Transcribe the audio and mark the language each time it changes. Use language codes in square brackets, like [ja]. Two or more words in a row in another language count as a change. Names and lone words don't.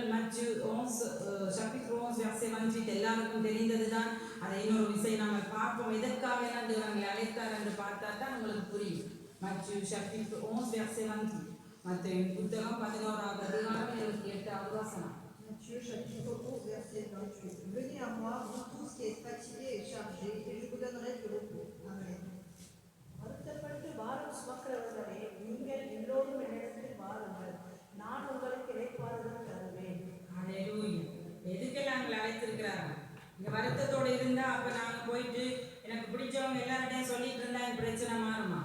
[ta] மத்திய 11 எல்லாருக்கும் தெரிந்ததுதான். அதை இன்னொரு விஷயம் நாங்கள் பார்ப்போம். எதற்காக அவர்களை அழைத்தார் என்று பார்த்தா தான் உங்களுக்கு புரியும். மத்திய 11 மத்திய புத்தகம் 11ஆம் அதிகாரம் 28வது வசனம். [fr] Matthieu chapitre 11 verset 28. Venez à moi, vous tous qui êtes fatigués et chargés, et je vous donnerai du repos. Amen. [ta] வருத்தப்பட்டு பாரம் சுமக்கிறவர்களே, நீங்கள் எல்லோரும் என்னிடத்தில் வாருங்கள், நான் உங்களுக்கு இளைப்பாறுதல் தருவேன். ஹல்லேலூயா. எதுக்கெல்லாம் எங்களை அழைத்திருக்கிறாங்க? இங்க வருத்தத்தோடு இருந்தா அப்ப நாங்க போயிட்டு எனக்கு பிடிச்சவங்க எல்லார்ட்டையும் சொல்லிட்டு இருந்தா என் பிரச்சனை மாறுமா?